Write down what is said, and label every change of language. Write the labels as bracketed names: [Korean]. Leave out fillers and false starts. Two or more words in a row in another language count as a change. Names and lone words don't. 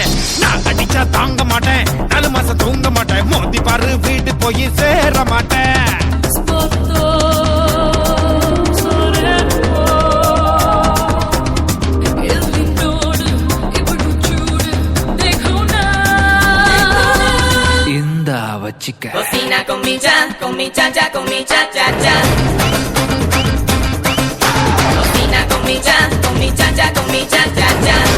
[Tamil] நான் அடிச்சா தாங்க மாட்டேன் 4 மாசம் தூங்க மாட்டேன் மோதி பாரு வீடு போய் சேர மாட்டேன். இந்தா வச்சிக்க [Spanish] Cocina con mi cha cha, con mi cha cha cha. Cocina con mi cha cha, con mi cha cha cha.